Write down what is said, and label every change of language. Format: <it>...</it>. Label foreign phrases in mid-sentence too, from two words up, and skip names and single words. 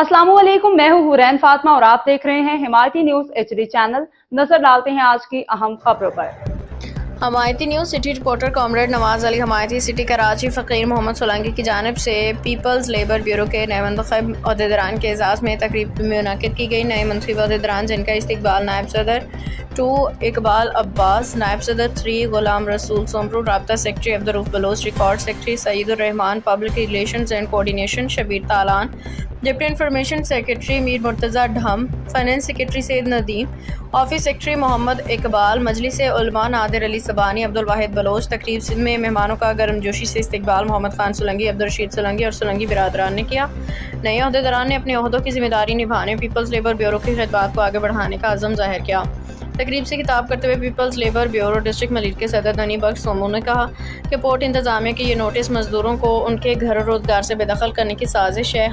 <ur>السلام علیکم، میں ہوں حورین فاطمہ اور آپ دیکھ رہے ہیں حمایتی نیوز ایچ ڈی چینل. نظر ڈالتے ہیں آج کی اہم خبروں پر. حمایتی نیوز</ur> <en>city reporter</en> <ur>کامریڈ نواز علی حمایتی سٹی کراچی فقیر محمد سولنکی کی جانب سے پیپلز لیبر بیورو کے نئے منتخب عہدیداران کے اعزاز میں تقریب منعقد کی گئی. نئے منتخب عہدیداران جن کا استقبال نائب صدر 2 اقبال عباس، نائب صدر 3 غلام رسول سومرو، رابطہ سیکرٹری عبدالرؤف بلوچ، ریکارڈ سیکرٹری سعید الرحمان,</ur> <en>public relations and coordination</en> <ur>شبیر تالان,</ur> <en>deputy information secretary</en> <ur>میر مرتضیٰ ڈھم,</ur> <en>finance secretary</en> <ur>سید ندیم,</ur> <en>office secretary</en> <ur>محمد اقبال، مجلس علماء نادر علی سبانی، عبدالواحد بلوچ. تقریب میں مہمانوں کا گرمجوشی سے استقبال محمد خان سولنکی، عبدالرشید سولنکی اور سولنکی برادران نے کیا. نئے عہدیداران نے اپنے عہدوں کی ذمہ داری نبھانے پیپلز لیبر بیورو کی خدمت کو آگے بڑھانے کا عزم ظاہر کیا. تقریب سے خطاب کرتے ہوئے پیپلز لیبر بیورو ڈسٹرکٹ ملیر کے صدر دھنی بخش سومو نے کہا کہ پورٹ انتظامیہ کی یہ نوٹس مزدوروں کو ان کے گھر روزگار سے بے دخل کرنے کی سازش ہے.</ur>